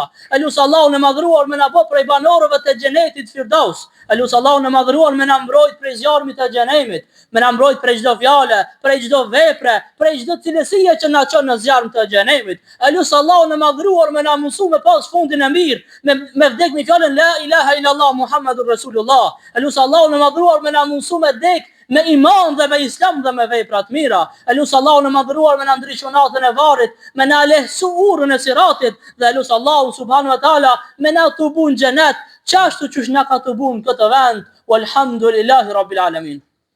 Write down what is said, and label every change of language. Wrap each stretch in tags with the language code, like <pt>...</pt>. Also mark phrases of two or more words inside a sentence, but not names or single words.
<sq>Elusë Allahu në madhruar me na bë prej banorëve të xhenetit Firdaus. Elusë Allahu në madhruar me na mbrojt prej zjarmit të xhenemit, me na mbrojt prej çdo fjale, prej çdo vepre, prej çdo cilësie që na çon në zjarm të xhenemit. Elusë Allahu në madhruar me na mundsu me pas fundin e mirë, me vdek me fjalën</sq> <ar>لا إله إلا الله محمد رسول الله.</ar> <sq>Elusë Allahu në madhruar me na mundsu me vdek me iman dhe me islam dhe me vepra të mira. Elusë Allahu në madhruar me na ndriçon natën e varrit, me na lehsu urrën e siratit, dhe elusë Allahu</sq> <ar>سبحانه وتعالى</ar> <sq>me na tubun xhenet, çashtu çush na ka tubun këtë vend.</sq> <ar>والحمد لله رب العالمين.</ar>